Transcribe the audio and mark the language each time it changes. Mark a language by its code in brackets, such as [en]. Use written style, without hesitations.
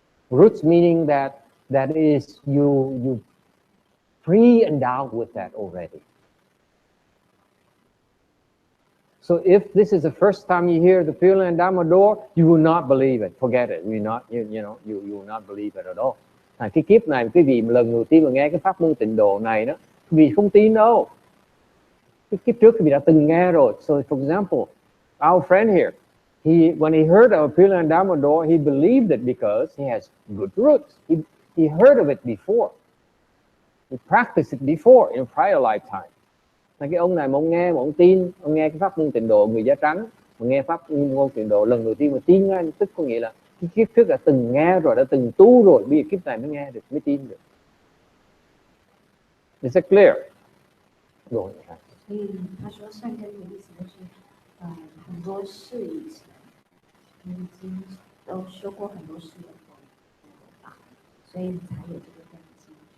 [en] Roots meaning that is you pre-endowed with that already. So if this is the first time you hear the Pure Land Dharma door, you will not believe it. Forget it. You will not believe it at all. [vi] Cái kiếp này quý vị lần đầu tiên mà nghe cái pháp môn tịnh độ này đó, quý vị không tin đâu. Cái kiếp trước quý vị đã từng nghe rồi. [en] So for example, our friend here, when he heard of Pure Land Dharma door, he believed it because he has good roots. He heard of it before. He practiced it before in a prior lifetime. [vi] Là cái ông này mà ông nghe, mà ông tin, ông nghe cái pháp môn tịnh độ người da trắng, mà nghe pháp môn tịnh độ lần đầu tiên mà tin ngay, tức có nghĩa là cái kiếp trước đã từng nghe rồi, đã từng tu rồi, bây giờ kiếp này mới nghe được, mới tin được. [en] Is it clear? Rồi. [zh] 所以他说善根的意思就是，很多世以前你已经都修过很多世的佛法，所以你才有这个根基。